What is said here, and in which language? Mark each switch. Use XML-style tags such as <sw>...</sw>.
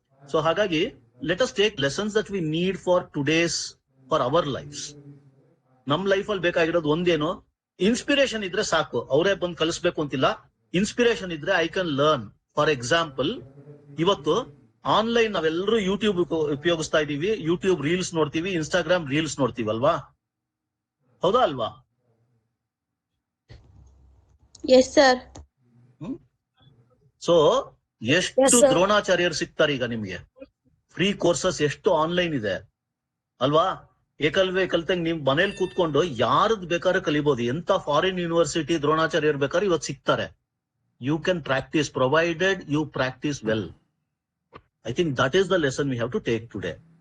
<en>So</en> <kn>hagagi</kn> <en>let us take lessons that we need for today's, for our lives.</en> <kn>Nam life ಅಲ್ಲಿ ಬೇಕಾಗಿರೋದು ಒಂದೇನೋ, inspiration ಇದ್ರೆ ಸಾಕು. ಅವರೇ ಬಂದು ಕಲಿಸ್ಬೇಕು ಅಂತಿಲ್ಲ. ಇನ್ಸ್ಪಿರೇಷನ್ ಇದ್ರೆ</kn> <en>I can learn. For example,</en> <kn>ಇವತ್ತು ಆನ್ಲೈನ್ ನಾವೆಲ್ಲರೂ ಯೂಟ್ಯೂಬ್ ಉಪಯೋಗಿಸ್ತಾ ಇದೀವಿ. ಯೂಟ್ಯೂಬ್ ರೀಲ್ಸ್ ನೋಡ್ತೀವಿ, ಇನ್ಸ್ಟಾಗ್ರಾಮ್ ರೀಲ್ಸ್ ನೋಡ್ತೀವಿ ಅಲ್ವಾ? ಹೌದಾ ಅಲ್ವಾ?</kn> <en>Yes sir.</en> <kn>ಸೊ ಎಷ್ಟು ದ್ರೋಣಾಚಾರ್ಯರು ಸಿಗ್ತಾರೆ ಈಗ ನಿಮ್ಗೆ. ಫ್ರೀ ಕೋರ್ಸಸ್ ಎಷ್ಟು ಆನ್ಲೈನ್ ಇದೆ ಅಲ್ವಾ? ಏಕಲ್ವೇ ಕಲ್ತಂಗ್ ನಿಮ್ ಮನೇಲಿ ಕೂತ್ಕೊಂಡು ಯಾರದ್ ಬೇಕಾದ್ರೆ ಕಲಿಬಹುದು. ಎಂತ ಫಾರಿನ್ ಯೂನಿವರ್ಸಿಟಿ ದ್ರೋಣಾಚಾರ್ಯರು ಬೇಕಾದ್ರೆ ಇವತ್ತು ಸಿಗ್ತಾರೆ.</kn> <en>You can practise, provided you practise well. I think that is the lesson we have to take today.</en>